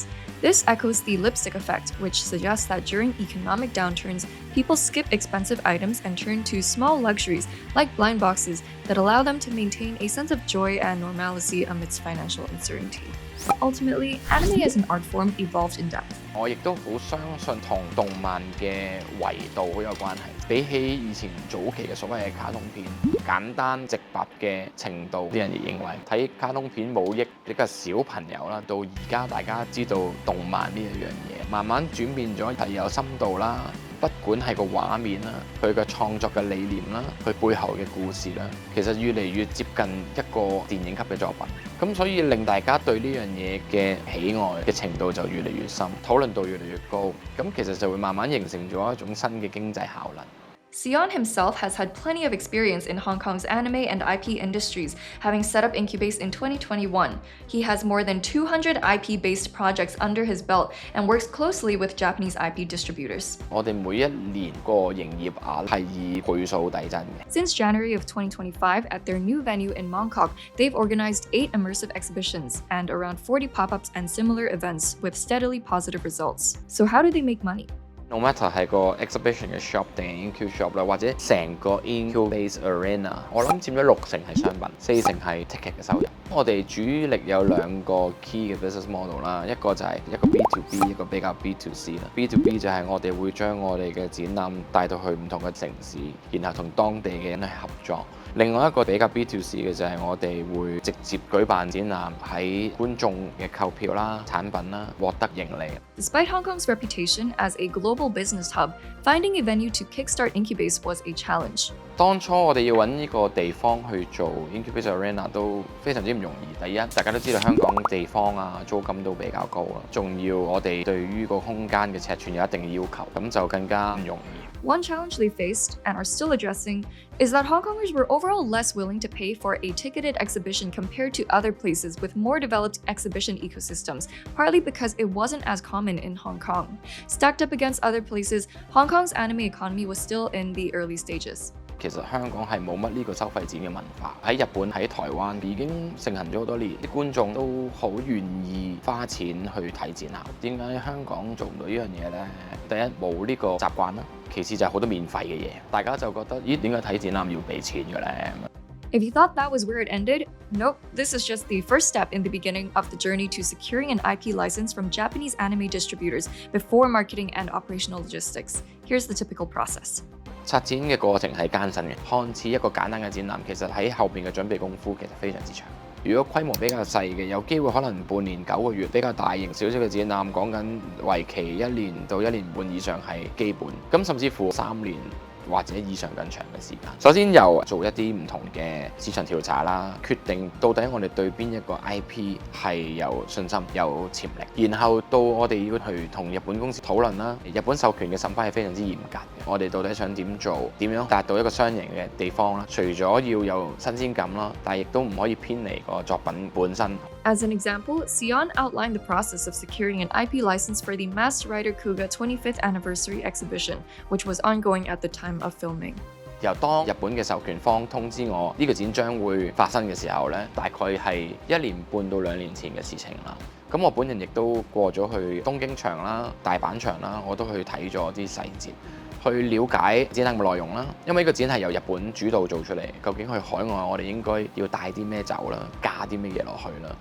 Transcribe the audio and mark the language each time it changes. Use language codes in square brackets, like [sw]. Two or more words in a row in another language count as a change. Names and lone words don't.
[en] This echoes the lipstick effect, which suggests that during economic downturns, people skip expensive items and turn to small luxuries like blind boxes that allow them to maintain a sense of joy and normalcy amidst financial uncertainty. Ultimately, anime as an art form evolved in depth. [yue] 我亦都好相信同動漫嘅維度好有關係。比起以前早期嘅所謂嘅卡通片，簡單直白嘅程度，啲人亦認為睇卡通片冇益比較小朋友啦。到而家大家知道動漫呢一樣嘢，慢慢轉變咗係有深度啦。不管係個畫面啦，佢嘅創作嘅理念啦，佢背後嘅故事啦，其實越嚟越接近一個電影級嘅作品。咁所以令大家對呢樣嘢嘅喜愛嘅程度就越嚟越深，討論度越嚟越高。咁其實就會慢慢形成咗一種新嘅經濟效能。 [en] Sion himself has had plenty of experience in Hong Kong's anime and IP industries, having set up Incubase in 2021. He has more than 200 IP-based projects under his belt and works closely with Japanese IP distributors. [yue] 我哋每一年個營業額係以倍數遞增嘅。 [en] Since January of 2025, at their new venue in Mongkok, they've organized 8 immersive exhibitions and around 40 pop-ups and similar events with steadily positive results. So how do they make money? No matter [yue] 係個 exhibition 嘅 shop 定係 Incu shop 啦，或者成個 Incubase Arena， 我諗佔咗60%係商品，4成係 ticket 嘅收入。我哋主力有2個 key 嘅 [en] business model [yue] 啦，一個就係一個 [en] B to B， [yue] 一個比較 [en] B to C [yue] 啦。 [en] B to B [yue] 就係我哋會將我哋嘅展覽帶到去唔同嘅城市，然後同當地嘅人去合作。另外一個比較 [en] B to C [yue] 嘅就係我哋會直接舉辦展覽，喺觀眾嘅購票啦、產品啦獲得盈利。 [en] Despite Hong Kong's reputation as a global business hub, finding a venue to kickstart Incubase was a challenge. [yue] 當初我哋要揾呢個地方去做 Incubase Arena 都非常之唔容易。第一，大家都知道香港地方啊租金都比較高啦，仲要我哋對於個空間嘅尺寸有一定嘅要求，咁就更加唔容易。 [en] One challenge they faced, and are still addressing, is that Hong Kongers were overall less willing to pay for a ticketed exhibition compared to other places with more developed exhibition ecosystems, partly because it wasn't as common in Hong Kong. Stacked up against other places, Hong Kong's anime economy was still in the early stages. [yue] 其實香港係冇乜呢個收費展嘅文化，喺日本喺台灣已經盛行咗好多年，啲觀眾都好願意花錢去睇展覽。點解香港做唔到呢樣嘢呢？第一冇呢個習慣啦，其次就係好多免費嘅嘢，大家就覺得咦點解睇展覽要俾錢嘅呢？ [en] If you thought that was where it ended, nope, this is just the first step in the beginning of the journey to securing an IP license from Japanese anime distributors before marketing and operational logistics. Here's the typical process. [yue] 策展嘅過程係艱辛嘅，看似一個簡單嘅展覽，其實喺後邊嘅準備功夫其實非常之長。如果規模比較細嘅，有機會可能半年9個月；比較大型少少嘅展覽，講緊為期1年到1年半以上係基本，咁甚至乎3年。或者以上更長嘅時間。首先由做一啲唔同嘅市場調查啦，決定到底我哋對邊一個 IP 係有信心、有潛力，然後到我哋要去同日本公司討論啦。日本授權嘅審批係非常之嚴格嘅，我哋到底想點做，點樣達到一個雙贏嘅地方啦？除咗要有新鮮感啦，但係亦都唔可以偏離個作品本身。 [en] As an example, Sion outlined the process of securing an IP license for the Masked Rider Kuga 25th Anniversary Exhibition, which was ongoing at the time of filming. [yue] 由當日本嘅授權方通知我呢個展將會發生嘅時候呢，大概係1年半到2年前嘅事情啦。咁我本人亦都過咗去東京場啦、大阪場啦，我都去睇咗啲細節。去了解展覽嘅內容啦，因為呢個展係由日本主導做出嚟，究竟去海外我哋應該要帶啲咩走啦，加啲咩嘢落去啦。